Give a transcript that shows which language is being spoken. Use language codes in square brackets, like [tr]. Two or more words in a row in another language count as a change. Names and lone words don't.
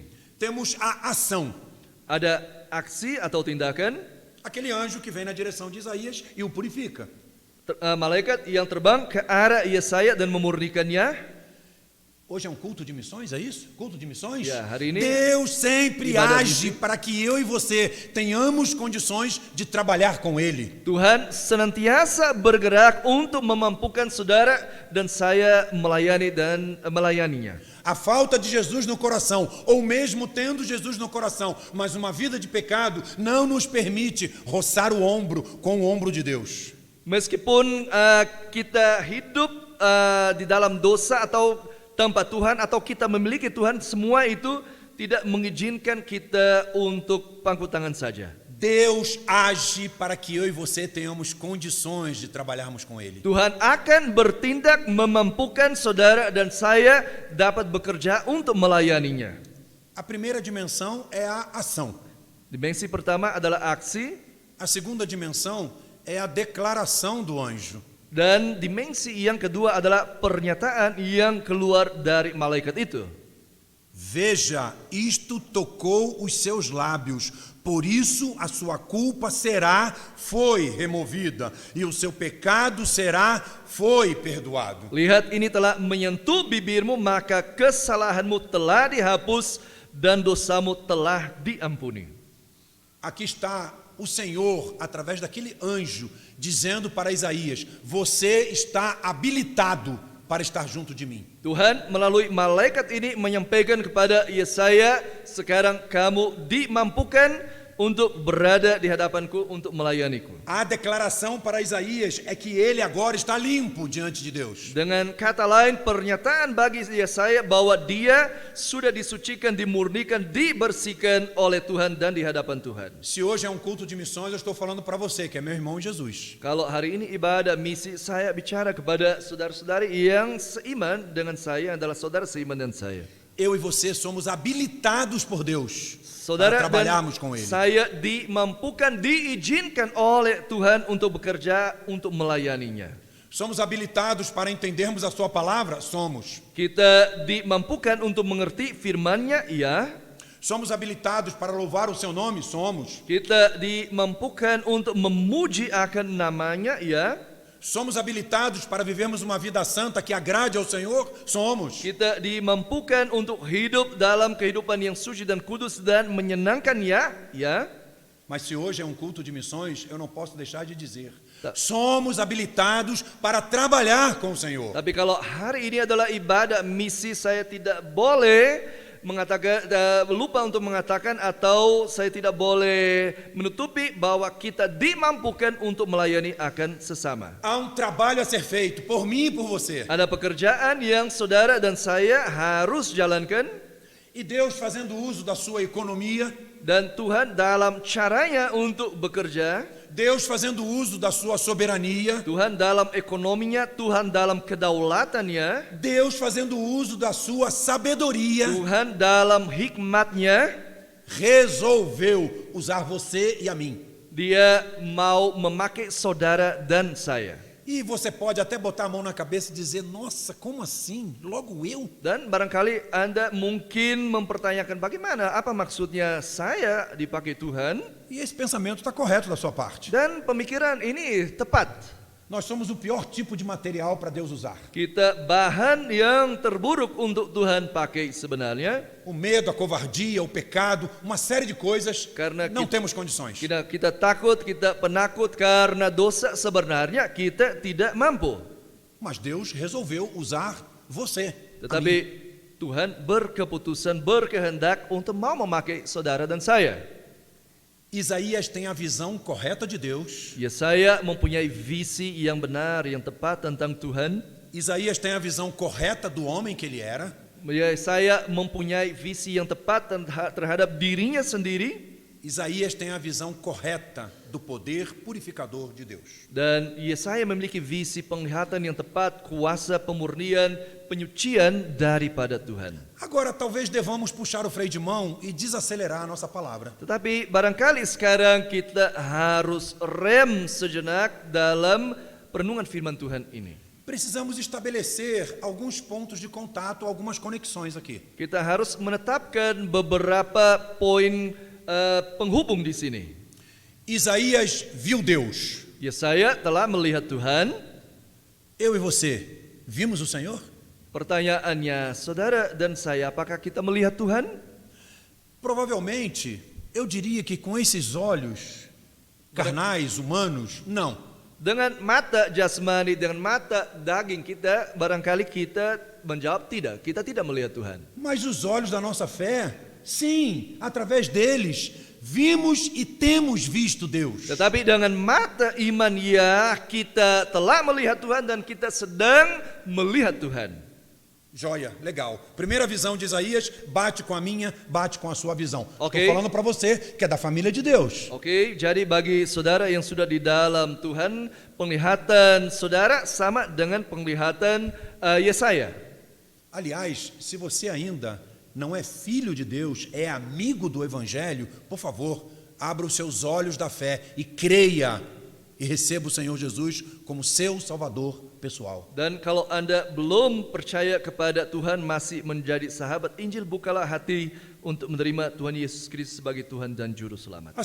[pt] Temos a ação. [id] Ada aksi atau tindakan, [pt] Aquele anjo que vem na direção de Isaías e o purifica. [id] malaikat yang terbang ke arah Yesaya dan memurnikannya. [pt] Hoje é um culto de missões, é isso? Culto de missões? [id] Ya, hari ini [pt] Deus sempre [id] ibadah [pt] age [id] misi. [pt] para que eu e você tenhamos condições de trabalhar com Ele. [id] Tuhan senantiasa bergerak untuk memampukan saudara dan saya melayani dan melayaninya. [pt] A falta de Jesus no coração, ou mesmo tendo Jesus no coração, mas uma vida de pecado, não nos permite roçar o ombro com o ombro de Deus. [id] Meskipun kita hidup di dalam dosa atau tanpa Tuhan, atau kita memiliki Tuhan, semua itu tidak mengizinkan kita untuk pangku tangan saja. [pt] Deus age para que eu e você tenhamos condições de trabalharmos com Ele. [id] Tuhan akan bertindak memampukan saudara dan saya dapat bekerja untuk melayaninya. [pt] A primeira dimensão é a ação. [id] Dimensi pertama adalah aksi, [pt] A segunda dimensão é a declaração do anjo. [id] dan dimensi yang kedua adalah pernyataan yang keluar dari malaikat itu. [pt] Veja, isto tocou os seus lábios, por isso a sua culpa foi removida, e o seu pecado foi perdoado. [id] Lihat, ini telah menyentuh bibirmu, maka kesalahanmu telah dihapus dan dosamu telah diampuni. [pt] Aqui está o Senhor, através daquele anjo, dizendo para Isaías: você está habilitado para estar junto de mim. [id] Tuhan melalui malaikat ini menyampaikan kepada Yesaya, sekarang kamu dimampukan untuk berada di hadapanku untuk melayaniku. [pt] A declaração para Isaías é que ele agora está limpo diante de Deus. [id] Dengan kata lain, pernyataan bagi Yesaya bahwa dia sudah disucikan, dimurnikan, dibersihkan oleh Tuhan dan di hadapan Tuhan. [pt] Se hoje é um culto de missões, eu estou falando para você, que é meu irmão em Jesus. [id] Kalau hari ini ibadah misi, saya bicara kepada saudara-saudari yang seiman dengan saya, yang adalah saudara seiman dengan saya. [pt] Eu e você somos habilitados por Deus [id] Saudara [pt] para [id] dan [pt] trabalharmos com Ele. [id] saya dimampukan, diizinkan oleh Tuhan untuk bekerja, untuk melayaninya. [pt] Somos habilitados para entendermos a Sua palavra? Somos. [id] Kita dimampukan untuk mengerti firman-Nya, iya. [pt] Somos habilitados para louvar o Seu nome? Somos. [id] Kita dimampukan untuk memuji akan nama-Nya, iya. [pt] Somos habilitados para vivermos uma vida santa que agrade ao Senhor? Somos. [id] Kita dimampukan untuk hidup dalam kehidupan yang suci dan kudus dan menyenangkan-Nya, ya. [pt] Mas se hoje é um culto de missões, eu não posso deixar de dizer: Tá. somos habilitados para trabalhar com o Senhor. [id] Tapi kalau hari ini adalah ibadah misi, saya tidak boleh mengatakan, lupa untuk mengatakan, atau saya tidak boleh menutupi bahwa kita dimampukan untuk melayani akan sesama. [pt] Há um trabalho a ser feito por mim e por você. [id] Ada pekerjaan yang saudara dan saya harus jalankan, [pt] E Deus, fazendo uso da sua economia, [id] dan Tuhan dalam caranya untuk bekerja, [pt] Deus fazendo uso da sua soberania, [id] Tuhan dalam ekonominya, Tuhan dalam kedaulatannya, [pt] Deus fazendo uso da sua sabedoria, [id] Tuhan dalam hikmatnya, [pt] resolveu usar você e a mim. [id] Dia mau memakai saudara dan saya. [pt] E você pode até botar a mão na cabeça e dizer: nossa, como assim? Logo eu? [id] Dan barangkali Anda mungkin mempertanyakan, bagaimana, apa maksudnya saya dipakai Tuhan? [pt] E esse pensamento está correto da sua parte. [id] Dan pemikiran ini tepat. [pt] Nós somos o pior tipo de material para Deus usar. [id] Kita bahan yang terburuk untuk Tuhan pakai sebenarnya. [pt] O medo, a covardia, o pecado, uma série de coisas, [id] Karena [pt] não [id] kita- [pt] temos condições. [id] Kita takut, kita penakut karena dosa, sebenarnya kita tidak mampu. [pt] Mas Deus resolveu usar você. a [id] Tetapi [pt] mim. [id] Tuhan berkeputusan, berkehendak untuk mau memakai saudara dan saya. [pt] Isaías tem a visão correta de Deus. [id] Yesaya mempunyai visi yang benar, yang tepat tentang Tuhan. [pt] Isaías tem a visão correta do homem que ele era. [id] Yesaya mempunyai visi yang tepat terhadap dirinya sendiri. [pt] Isaías tem a visão correta do poder purificador de Deus. [id] Dan Yesaya memiliki visi penglihatan yang tepat, kuasa pemurnian, penyucian daripada Tuhan. [pt] Agora, talvez devamos puxar o freio de mão e desacelerar a nossa palavra. [id] Tetapi barangkali sekarang kita harus rem sejenak dalam perenungan firman Tuhan ini. [pt] Precisamos estabelecer alguns pontos de contato, algumas conexões aqui. [id] Kita harus menetapkan beberapa poin penghubung di sini. [pt] Isaías viu Deus. [id] Yesaya telah melihat Tuhan. [pt] Eu e você vimos o Senhor? [id] Pertanyaannya, saudara dan saya, apakah kita melihat Tuhan? [pt] Provavelmente, eu diria que com esses olhos carnais, humanos, não. [id] Dengan mata jasmani, dengan mata daging kita, barangkali kita menjawab tidak. Kita tidak melihat Tuhan. [pt] Mas os olhos da nossa fé, sim, através deles, vimos e temos visto Deus. [id] Tetapi dengan mata iman, ya, kita telah melihat Tuhan dan kita sedang melihat Tuhan. [pt] Joia, legal. Primeira visão de Isaías bate com a minha, bate com a sua visão. Ok. Estou falando para você que é da família de Deus. [id] Oke, jadi bagi saudara yang sudah di dalam Tuhan, penglihatan saudara sama dengan penglihatan Yesaya. [pt] Aliás, se você ainda não é filho de Deus, é amigo do Evangelho, por favor, abra os seus olhos da fé e creia e receba o Senhor Jesus como seu Salvador pessoal. [id] Dan kalau Anda belum percaya kepada Tuhan, masih menjadi sahabat Injil, bukalah hati untuk menerima Tuhan Yesus Kristus sebagai Tuhan dan Juru Selamat.